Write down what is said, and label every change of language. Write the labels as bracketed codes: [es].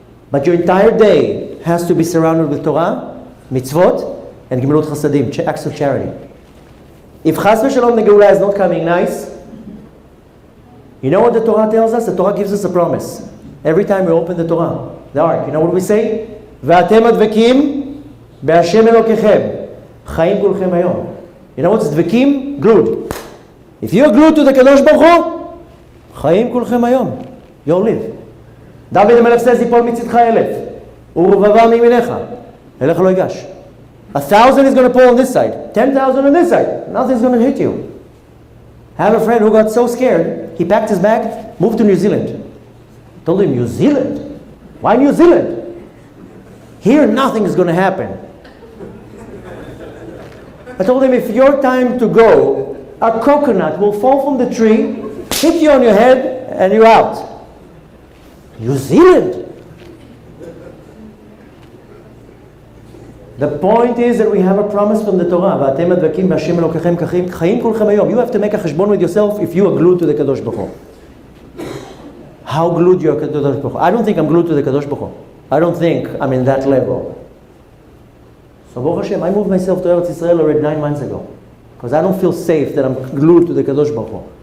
[en] But your entire day has to be surrounded with Torah, mitzvot, and gemilut chasadim, acts of charity. If chas v'shalom the Geulah is not coming nice, You know what the Torah tells us? The Torah gives us a promise. Every time we open the Torah, the Ark, you know what we say? [he] ואתם הדבקים בהשם אלוקיכם, חיים כולכם היום. [en] You know what's דבקים? Glued. If you're glued to the Kadosh Baruch Hu, [he] חיים כולכם היום. [en] You'll live. [he] דוד המלך [en] says, [he] יפול מצדך 1,000, ורבבה מימינך, אליך לא ייגש. [en] 1,000 is going to pull on this side, 10,000 on this side. Nothing's going to hit you. I have a friend who got so scared, he packed his bag, moved to New Zealand. Told him, New Zealand? Why New Zealand? Here nothing is going to happen. I told him, if your time to go, a coconut will fall from the tree, hit you on your head, and you're out. New Zealand? The point is that we have a promise from the Torah. [he] ואתם הדבקים בהשם אלוקיכם חיים כולכם היום. [en] You have to make a חשבון with yourself if you are glued to the Kadosh Baruch Hu. How glued you are to the Kadosh Baruch Hu? I don't think I'm glued to the Kadosh Baruch Hu. I don't think I'm in that level. So Baruch Hashem, I moved myself to Eretz Yisrael already 9 months ago. Because I don't feel safe that I'm glued to the Kadosh Baruch Hu.